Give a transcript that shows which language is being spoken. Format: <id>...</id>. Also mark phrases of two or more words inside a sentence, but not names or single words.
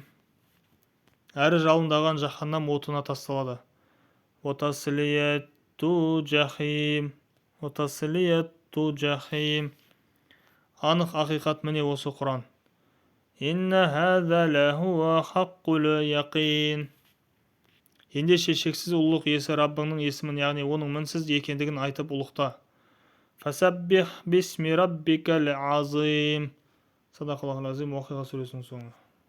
<kk>Әрі жалындаған жаһаннам отына тасталады.</kk> <ar>وَتَصْلِيَةُ جَحِيمٍ.</ar> <kk>Анық ақиқат міне осы Құран.</kk> <ar>إِنَّ هَذَا لَهُوَ حَقُّ الْيَقِينِ.</ar> <kk>Ендеше шексіз ұлылық иесі Раббыңның есімін, яғни оның мінсіз екендігін айтып ұлықта.</kk> <ar>فَسَبِّحْ بِسْمِ رَبِّكَ الْعَظِيمِ. صدق الله العظيم.</ar> <kk>Уақиға сүресінің соңы.</kk>